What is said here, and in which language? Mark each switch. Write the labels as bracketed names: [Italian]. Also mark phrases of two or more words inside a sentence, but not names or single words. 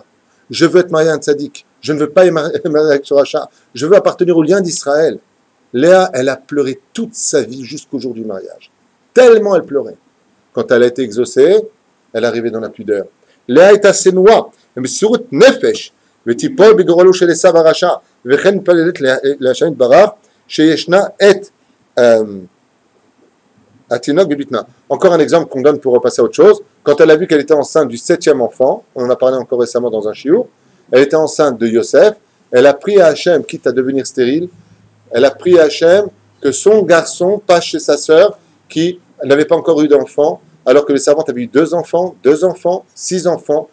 [French] Je veux être mariée à un tzaddik. Je ne veux pas être mariée avec ce rachat. Je veux appartenir au lien d'Israël. Léa, elle a pleuré toute sa vie jusqu'au jour du mariage. Tellement elle pleurait. Quand elle a été exaucée, elle arrivait dans la pudeur. Léa est assez noire. Mais sur nefesh. [Hebrew] ותיפול בגורלו של עשיו הרשע, וכן מתפללת להשם יתברך שישנה את התינוק בבטנה. [French] Encore un exemple qu'on donne pour repasser à autre chose. Quand elle a vu qu'elle était enceinte du 7e enfant, on en a parlé encore récemment dans un shiur, elle était enceinte de Yosef, elle a prié à Hachem, quitte à devenir stérile, elle a prié à Hachem que son garçon passe chez sa sœur qui n'avait pas encore eu d'enfant alors que les servantes avaient eu 2 enfants, 6 enfants.